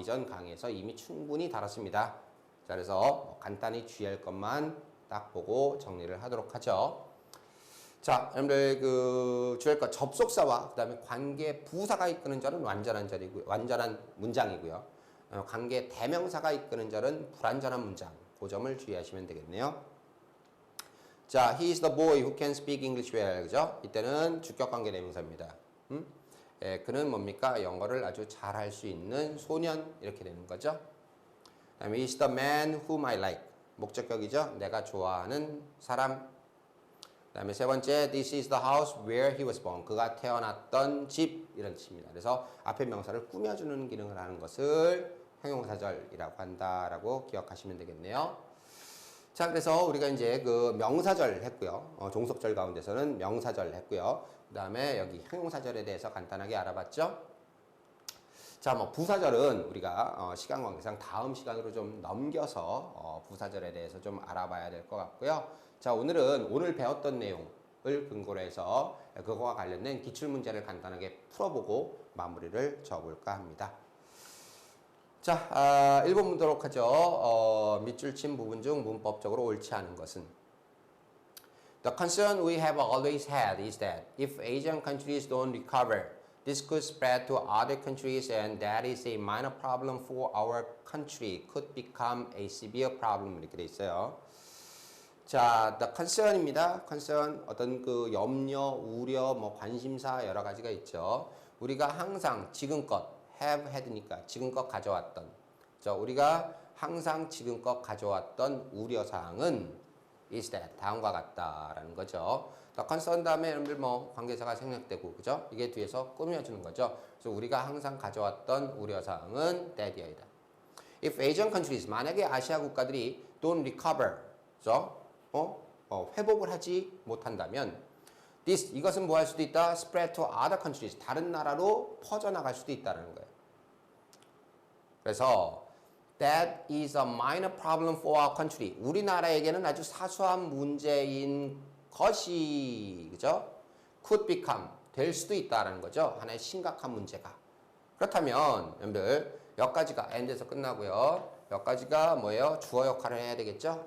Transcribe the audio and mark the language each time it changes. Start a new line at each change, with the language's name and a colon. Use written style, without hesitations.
Korean: 이전 강의에서 이미 충분히 다뤘습니다. 자, 그래서 간단히 주의할 것만 딱 보고 정리를 하도록 하죠. 자, 여러분들 주의할 것 접속사와 그다음에 관계 부사가 이끄는 절은 완전한 문장이고요. 관계 대명사가 이끄는 절은 불완전한 문장. 그 점을 주의하시면 되겠네요. 자,
English: he is the boy who can speak English well.
Korean: 그죠? 이때는 주격 관계 대명사입니다. 예, 그는 뭡니까? 영어를 아주 잘할 수 있는 소년 이렇게 되는 거죠. 그다음에
English: he is the man whom I like.
Korean: 목적격이죠. 내가 좋아하는 사람. 그다음에 세 번째,
English: this is the house where he was born.
Korean: 그가 태어났던 집 이런 뜻입니다. 그래서 앞에 명사를 꾸며주는 기능을 하는 것을 형용사절이라고 한다라고 기억하시면 되겠네요. 자, 그래서 우리가 이제 명사절 했고요. 종속절 가운데서는 명사절 했고요. 그다음에 여기 형용사절에 대해서 간단하게 알아봤죠. 자, 부사절은 우리가 시간 관계상 다음 시간으로 좀 넘겨서 부사절에 대해서 좀 알아봐야 될 것 같고요. 자, 오늘 배웠던 내용을 근거로 해서 그거와 관련된 기출문제를 간단하게 풀어보고 마무리를 지어볼까 합니다. 자, 1번 보도록 하죠. 밑줄 친 부분 중 문법적으로 옳지 않은 것은
English: The concern we have always had is that if Asian countries don't recover, this could spread to other countries and that is a minor problem for our country could become a severe problem
Korean: 이렇게 돼 있어요. 자, the concern입니다. concern 어떤 염려, 우려, 관심사 여러 가지가 있죠. 우리가 항상 지금껏 have had니까 지금껏 가져왔던 우리가 항상 지금껏 가져왔던 우려사항은 is that 다음과 같다라는 거죠. the concern 다음에 여러분들 관계사가 생략되고 그죠? 이게 뒤에서 꾸며주는 거죠. 그래서 우리가 항상 가져왔던 우려사항은 that이다.
English: If Asian countries
Korean: 만약에 아시아 국가들이
English: don't recover 그죠?
Korean: 회복을 하지 못한다면 이것은 뭐 할 수도 있다?
English: spread to other countries
Korean: 다른 나라로 퍼져나갈 수도 있다는 거예요. 그래서
English: that is a minor problem for our country.
Korean: 우리나라에게는 아주 사소한 문제인 것이 그죠? could become 될 수도 있다라는 거죠. 하나의 심각한 문제가. 그렇다면 여러분들 여기까지가 and에서 끝나고요. 여기까지가 뭐예요? 주어 역할을 해야 되겠죠?